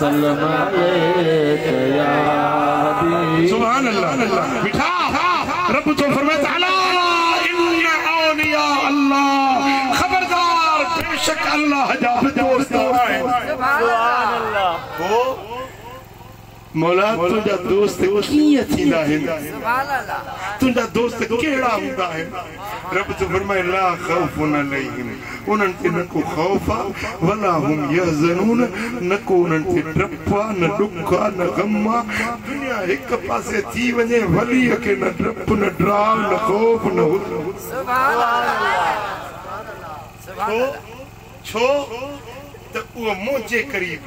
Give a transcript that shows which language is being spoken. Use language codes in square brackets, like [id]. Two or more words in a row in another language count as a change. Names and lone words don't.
[ar] سبحان الله [sd] बिठा रब तो फरमाता [ar] ألا إن أولياء الله [sd] खबरदार बेशक अल्लाह जा दोस्त है [ar] سبحان الله [sd] मौला तुझा दोस्त कीअं थींदा आहिनि [ar] سبحان الله [sd] तुझा दोस्त कहिड़ा हूंदा आहिनि रब तो फरमाए [ar] لا خوف عليهم [sd] उन्हनि ते न को खौफ आहे [ar] ولا هم يحزنون [sd] न को उन्हनि ते डप आहे न ॾुख आहे न ग़म आहे दुनिया हिक पासे थी वञे वलीअ खे न डप न ड्राव न खौफ न हुज़न [ar] سبحان الله سبحان الله [sd] छो त उहो मुंहिंजे क़रीब